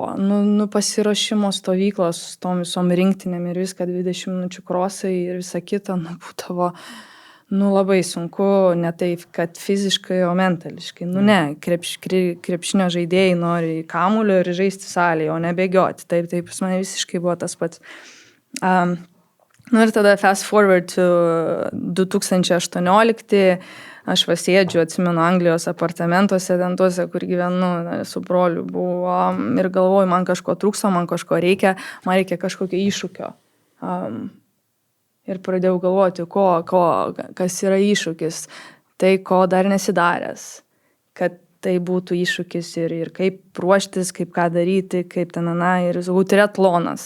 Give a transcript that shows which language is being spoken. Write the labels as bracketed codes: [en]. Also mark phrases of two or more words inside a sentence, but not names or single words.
[lt] Pasiruošimo stovyklos su tom visom rinktinėm ir viską 20 minučių krosai ir visa kita, būdavo, labai sunku, ne taip, kad fiziškai, o mentališkai. Ne, krepšinio žaidėjai nori į kamuolio ir žaisti salėje, o ne bėgioti. Taip, pas mane visiškai buvo tas pats. Ir tada [en] fast forward to 2018, [lt] aš sėdžiu, atsimenu, Anglijos apartamentuose, ten tuose, kur gyvenu, su broliu buvo, ir galvoju, man kažko trūksta, man kažko reikia, man reikia kažkokio iššūkio. Ir pradėjau galvoti, kas yra iššūkis, tai ko dar nesidaręs, kad tai būtų iššūkis ir kaip ruoštis, kaip ką daryti, kaip ten, ir triatlonas.